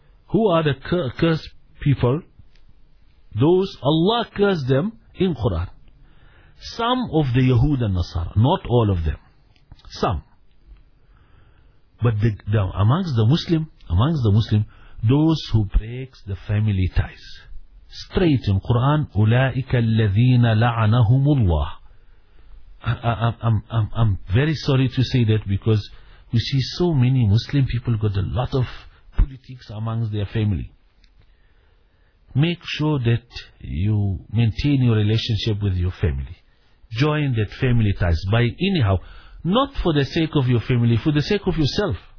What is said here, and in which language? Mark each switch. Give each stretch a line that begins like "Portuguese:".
English: Who are the cursed people? Those Allah cursed them in Quran. Some of the Yahud and Nasara, not all of them. Some. But amongst the Muslim, those who breaks the family ties. Straight in Quran,
Arabic: أُولَٰئِكَ الَّذِينَ لَعَنَهُمُ اللَّهُ.
English: I'm very sorry to say that, because we see so many Muslim people got a lot of politics amongst their family. Make sure that you maintain your relationship with your family. Join that family ties by anyhow, not for the sake of your family, for the sake of yourself.